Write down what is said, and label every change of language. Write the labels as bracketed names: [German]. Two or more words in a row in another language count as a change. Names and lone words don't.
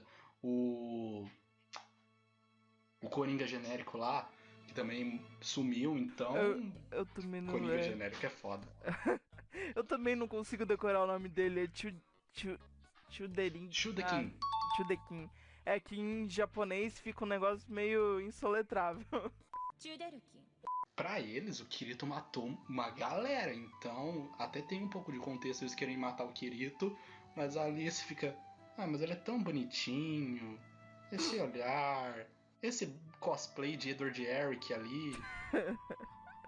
[Portuguese] O Coringa genérico lá, que também sumiu, então... Eu também não Coringa genérico é foda. Eu também não consigo decorar o nome dele, é Chuderin. Shudekin. Chudekin. É que em japonês fica um negócio meio insoletrável. ジュデルキン Pra eles, o Kirito matou uma galera, então até tem um pouco de contexto eles querem matar o Kirito, mas a Alice fica... Ah, mas ele é tão bonitinho, esse olhar, esse cosplay de Edward Eric ali...